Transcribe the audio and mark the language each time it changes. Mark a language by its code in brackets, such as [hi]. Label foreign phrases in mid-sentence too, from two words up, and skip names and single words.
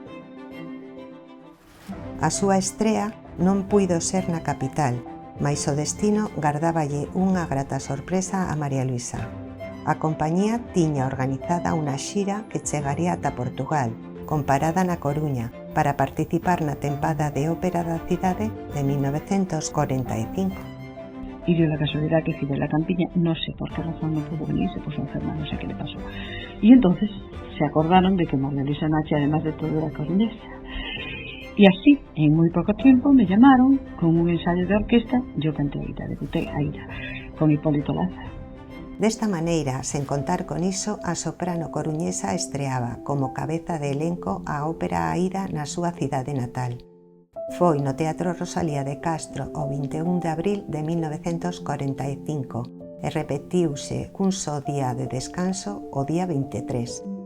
[gl] A súa estrea non puido ser na capital, mais o destino gardáballe unha grata sorpresa a María Luisa. A compañía tiña organizada unha xira que chegaría ata Portugal, con parada na Coruña, para participar na tempada de ópera da cidade de 1945. [es] Y dio la casualidad que Fidela Campiña, no sé por qué razón no pudo venir, se puso enferma, no sé qué le pasó. Y entonces se acordaron de que María Luisa Nache, además de todo, era coruñesa. Y así, en muy poco tiempo, me llamaron con un ensayo de orquesta. Yo canté Aída, debuté Aída, con Hipólito Lázaro. [gl] Desta maneira, sen contar con iso, a soprano coruñesa estreaba como cabeza de elenco a ópera Aída na súa cidade natal. Foi no Teatro Rosalía de Castro o 21 de abril de 1945 e repetiuse cun só día de descanso o día 23.